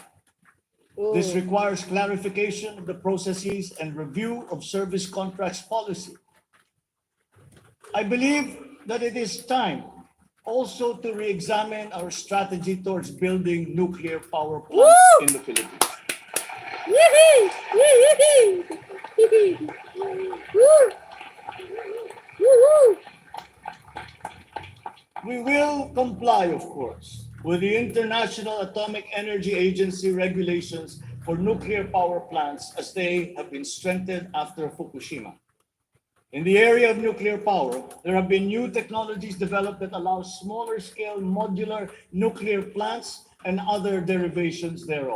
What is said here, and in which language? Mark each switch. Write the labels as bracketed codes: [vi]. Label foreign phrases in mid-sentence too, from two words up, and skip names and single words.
[en] This requires clarification of the processes and review of service contracts policy. I believe that it is time also to re-examine our strategy towards building nuclear power plants in the Philippines. Yee-hee! Yee-hee! Yee-hee! Woo! Woo-hoo! We will comply, of course, with the International Atomic Energy Agency regulations for nuclear power plants as they have been strengthened after Fukushima. In the area of nuclear power, there have been new technologies developed that allow smaller scale modular nuclear plants and other derivations thereof.